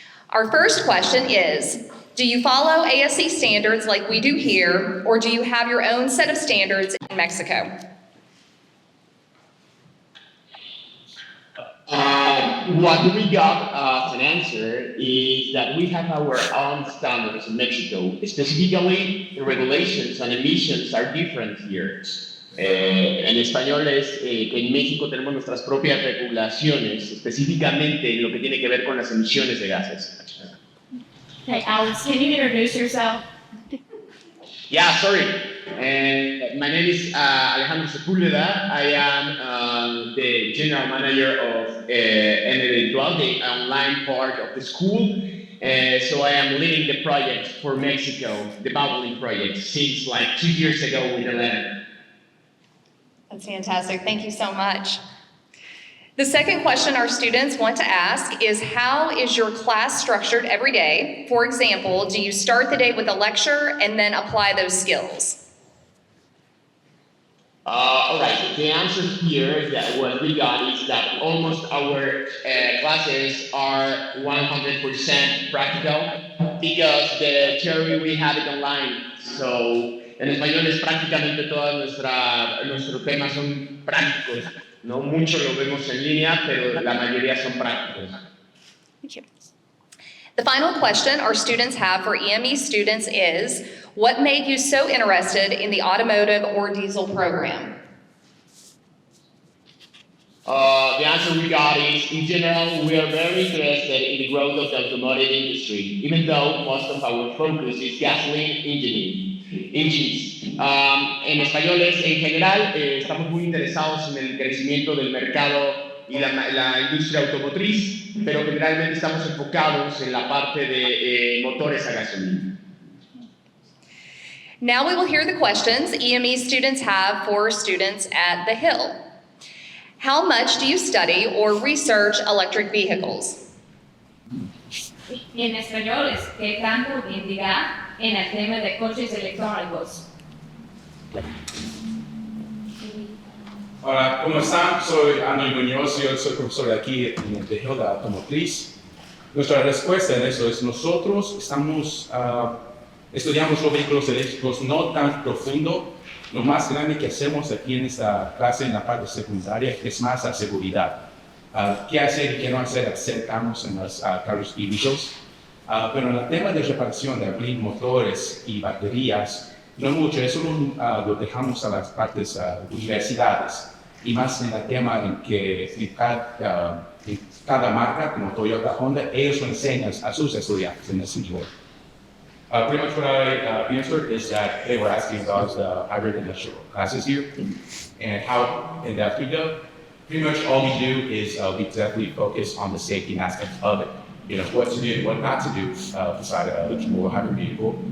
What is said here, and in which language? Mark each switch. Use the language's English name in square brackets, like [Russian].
[English] Our first question is, do you follow ASC standards like we do here, or do you have your own set of standards in Mexico? What we got as an answer is that we have our own standards in Mexico. Specifically, the regulations and emissions are different here. [Spanish] En español es que en México tenemos nuestras propias regulaciones, específicamente en lo que tiene que ver con las emisiones de gases. [English] Hey, Alex, can you introduce yourself? Yeah, sorry. My name is Alejandro Sepúlveda. I am the general manager of Eventual, the online part of the school. So I am leading the project for Mexico, the Valvoline project, since like 2 years ago with 11. That's fantastic. Thank you so much. The second question our students want to ask is, how is your class structured every day? For example, do you start the day with a lecture and then apply those skills? All right, the answer here is that what we got is that almost our classes are 100% practical because the theory we have it online. [Spanish] So en español es prácticamente nuestros temas son prácticos. No mucho lo vemos en línea, pero la mayoría son prácticos. [English] Thank you. The final question our students have for EME students is, what made you so interested in the automotive or diesel program? The answer we got is, in general, we are very interested in the growth of the automotive industry, even though most of our focus is gasoline engines. [Spanish] En español es, en general, estamos muy interesados en el crecimiento del mercado y la industria automotriz, pero generalmente estamos enfocados en la parte de motores a gasolina. [English] Now we will hear the questions EME students have for students at the Hill. How much do you study or research electric vehicles? [Spanish] Y en español es, ¿qué tanto investigar en el tema de coches electrónicos? Hola, ¿cómo están? Soy Andrés Muñoz, yo soy profesor de aquí en el Hill de Automotriz. Nuestra respuesta en eso es, nosotros estamos Estudiamos los vehículos eléctricos no tan profundo. Lo más grande que hacemos aquí en esta clase, en la parte secundaria, es más la seguridad. ¿Qué hacer y qué no hacer? Acercamos en los carros híbridos. Pero en el tema de reparación, de abrir motores y baterías, no mucho. Eso lo dejamos a las partes universidades. Y más en el tema en que cada marca, como Toyota, Honda, ellos lo enseñan a sus estudiantes en ese nivel. [English] Pretty much what I answered is that they were asking about the hybrid industrial classes here and how in depth we go. Pretty much all we do is we definitely focus on the safety aspect of it. You know, what to do, what not to do beside a electrical hybrid vehicle.